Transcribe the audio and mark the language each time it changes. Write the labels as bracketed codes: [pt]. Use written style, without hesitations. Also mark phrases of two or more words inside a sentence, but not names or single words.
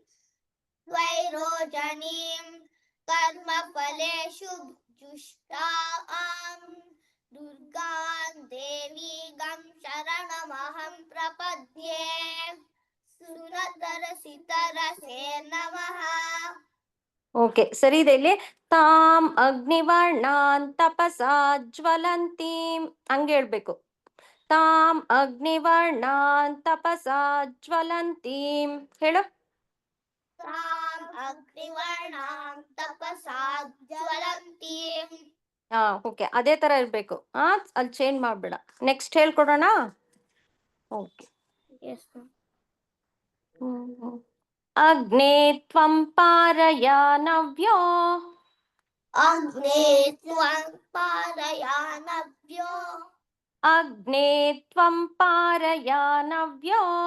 [sa] स्वैरोजनीं कर्मफलेषु जुष्टां दुर्गां देवीगं शरणमहं प्रपद्ये सुरतरसितरसे नमः. [kn] ಓಕೆ, ಸರಿ ಇದೆ. [sa] ಇಲ್ಲಿ ತಾಮ್ ಅಗ್ನಿವರ್ಣಾನ್ ತಪಸಾ ಜ್ವಲಂತೀಂ [kn] ಹಂಗೆ ಹೇಳ್ಬೇಕು. [sa] ತಾಮ್ ಅಗ್ನಿವರ್ಣಾನ್ ತಪಸಾ ಜ್ವಲಂತೀಂ ಹೇಳು. ताम् अग्निवर्णां तपसा ज्वलन्तीं. [kn] ಹಾ, ಓಕೆ, ಅದೇ ತರ ಇರ್ಬೇಕು. ಅಲ್ಲಿ ಚೇಂಜ್ ಮಾಡ್ಬೇಡ. ನೆಕ್ಸ್ಟ್ ಹೇಳ್ಕೊಡೋಣ. ಓಕೆ. [en] Yes, ma'am. [sa] ಅಗ್ನೇ ತ್ವಂ ಪಾರಯ ನವ್ಯೋ. अग्ने त्वं पारयानव्यो. ಅಗ್ನೇ ತ್ವಂ ಪಾರಯ ನವ್ಯೋ.